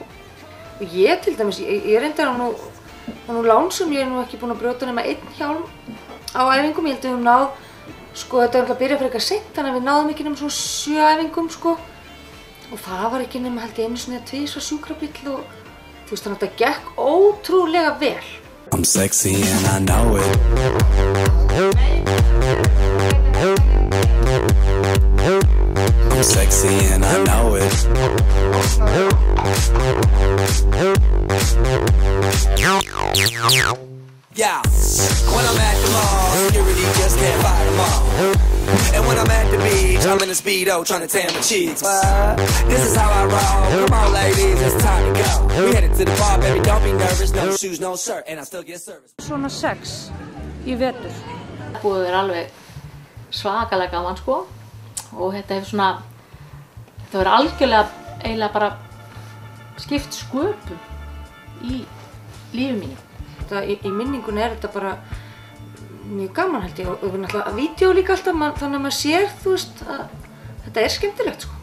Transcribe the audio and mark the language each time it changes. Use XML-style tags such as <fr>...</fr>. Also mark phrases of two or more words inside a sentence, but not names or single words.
<is>Og ég til dæmis, ég reyndar nú lánsum, ég nú ekki búin að brjóta nema einn hjálm á æfingum. Ég held að við höfum náð, sko, þetta var alltaf að byrja fyrir eitthvað seint, þannig að við náðum ekki nema svona 7 æfingum, sko. Og það var ekki nema held ég einu sinni að 2 sjúkrabíll og þú veist, þannig að þetta gekk ótrúlega vel.</is> <en>I'm sexy and I know it. I'm sexy and I know it. Yeah, when I'm at the mall, security just can't fight them all. And when I'm at the beach, I'm in a Speedo trying to tan my cheeks. This is how I roll. Come on, ladies, it's time to go. We headed to the bar, baby, don't be nervous. No shoes, no shirt, and I still get service.</en> <is>Svona 6 í vetur. Það búið að vera alveg svakalega gaman, sko. Og þetta hefur svona, þetta verið algjörlega eiginlega bara skipt sköpum í lífi mínu. Í minningunni þetta bara mjög gaman held ég og náttúrulega vídeo líka alltaf, þannig að maður sér, þú veist, að þetta skemmtilegt, sko.</is>